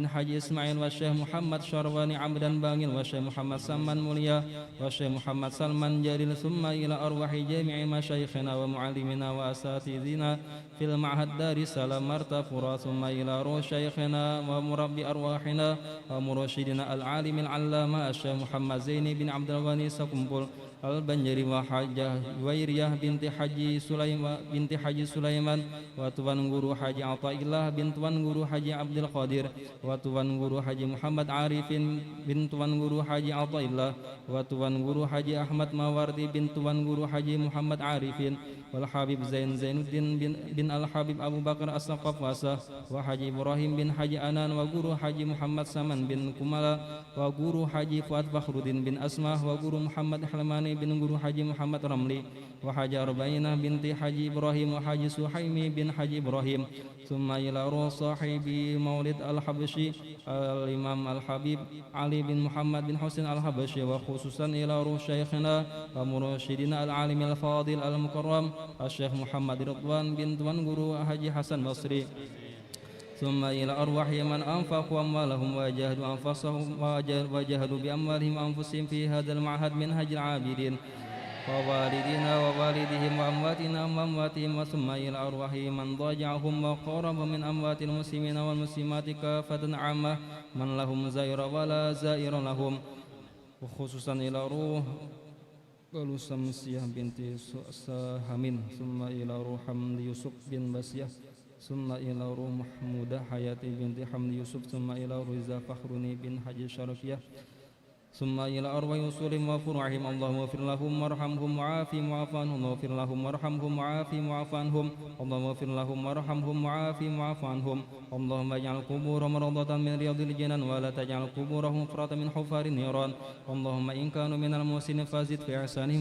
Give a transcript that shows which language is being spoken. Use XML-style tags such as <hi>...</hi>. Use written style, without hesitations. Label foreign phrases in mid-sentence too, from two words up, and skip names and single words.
<ar>حجي إسماعيل والشيخ محمد شرواني عبدا باغل والشيخ محمد سلمان موليا والشيخ محمد سلمان جليل ثم إلى أرواح جميع مشايخنا ومعلمنا وأساتذتنا في المعهد دار السلام مرتفورا ثم إلى روح شيخنا ومربي أرواحنا ومرشدنا العالم العلامة الشيخ محمد زيني بن عبد الغني سكمبل البنجري وحاجة ويرياه بنت حجي سليمان وتوان guru Haji Athaillah bin tuan guru Haji Abdul Qadir wa tuan guru Haji Muhammad Arifin bin tuan guru Haji Athaillah wa tuan guru Haji Ahmad Mawardi bin tuan guru Haji Muhammad Arifin wal Habib Zainuddin bin Al Habib Abu Bakar As-Saqaf Wasah wa Haji Ibrahim bin Haji Anan wa guru Haji Muhammad Saman bin Kumala wa guru Haji Fuad Fakhruddin bin Asmah wa guru Muhammad Halmani bin guru Haji Muhammad Ramli wa Haji Arbainah binti Haji Ibrahim wa Haji Suhaimi bin Haji Ibrahim ثم إلى روح صاحب المولد Al-Habashi Al-Imam Al-Habib Ali bin Muhammad bin Husain Al-Habashi وخصوصا إلى روح شيخنا ومرشدنا Al-Alim Al-Fadil Al-Mukarram Al-Syekh Muhammad Ridwan bin tuan guru Haji Hasan Basri ثم إلى أرواح من أنفقوا أموالهم وجاهدوا أنفسهم وجاهدوا بأموالهم وأنفسهم في هذا المعهد منهج العابدين ووالدينا ووالدهم وأمواتنا وأمواتهم ثم إلى أرواح من ضاجعهم وقرب من أموات المسلمين والمسلمات كافة عامة من لهم زائر ولا زائر لهم وخصوصا إلى روح Samsiyah binti Sahamin ثم إلى روح Hamdi Yusuf bin Basyah ثم إلى روح Mahmudah Hayati binti Hamdi Yusuf ثم إلى روح Riza Fakhruni bin Haji Syarafiyah ثم إلى أرواح أصولهم وفروعهم اللهم اغفر لهم وارحمهم وعافهم واعف عنهم واغفر لهم وارحمهم وعافهم واعف عنهم اللهم اغفر لهم وارحمهم وعافهم واعف عنهم اللهم اجعل قبورهم روضة من رياض الجنان ولا تجعل قبورهم حفرة من حفار النيران اللهم إن كانوا من المحسنين فزد في إحسانهم</ar>